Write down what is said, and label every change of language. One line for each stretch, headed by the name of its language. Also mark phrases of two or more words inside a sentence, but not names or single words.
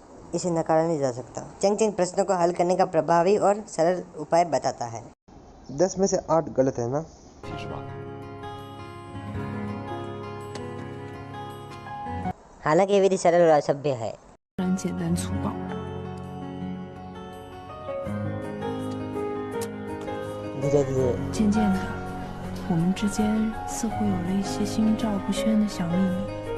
Hindi: इसे नकारा नहीं जा सकता। चेंग चेंग प्रश्नों को हल करने का प्रभावी और सरल उपाय बताता है। 10 में से 8 गलत है ना?
Chinese: 其实吧，
Hindi: हालांकि ये विधि सरल और असभ्य है।
Chinese: 然简单粗暴。
Hindi: धीरे धीरे
Chinese: 渐渐的，我们之间似乎有了一些心照不宣的小秘密。